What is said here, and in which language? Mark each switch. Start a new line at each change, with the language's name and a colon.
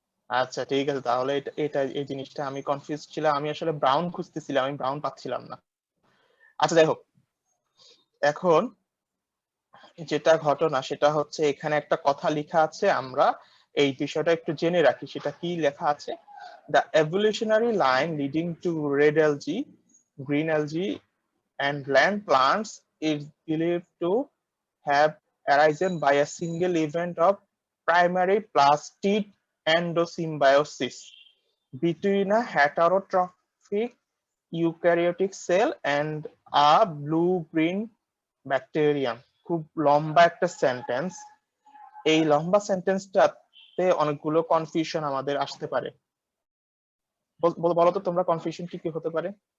Bangla: আচ্ছা ঠিক আছে, তাহলে এটা এই জিনিসটা আমি কনফিউজ ছিলাম, আমি আসলে ব্রাউন খুঁজতেছিলাম, আমি ব্রাউন পাচ্ছিলাম না। আচ্ছা যাই হোক, এখন যেটা ঘটনা সেটা হচ্ছে এখানে একটা কথা লেখা আছে, আমরা এই বিষয়টা একটু জেনে রাখি। সেটা কি লেখা আছে?
English: The evolutionary line leading to red algae, green algae and land plants is believed to have arisen by a single event of primary plastid endosymbiosis between a heterotrophic eukaryotic cell and a blue-green bacterium.
Bangla: খুব লম্বা একটা sentence. এই লম্বা সেন্টেন্সটাতে অনেকগুলো confusion আমাদের আসতে পারে। বলো তো তোমরা, কনফিউশন কি কি হতে পারে?